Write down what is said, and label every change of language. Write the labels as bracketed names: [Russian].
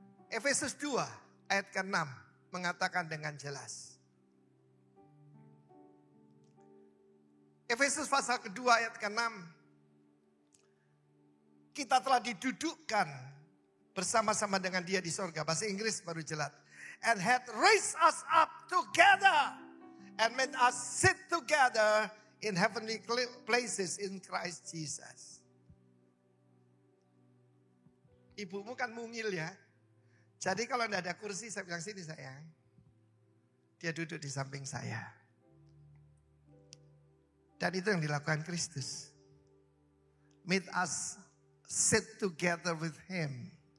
[Indonesian] Efesus 2 ayat ke-6 mengatakan dengan jelas. Efesus pasal kedua ayat ke-6. Kita telah didudukkan bersama-sama dengan dia di sorga. Bahasa Inggris baru jelas. [English] And had raised us up together. And made us sit together in heavenly places in Christ Jesus. [Indonesian] Ibumu kan mungil ya. Jadi kalau tidak ada kursi saya bilang sini sayang. Dia duduk di samping saya. Dan itu yang dilakukan Kristus. [English] Made us sit together with him.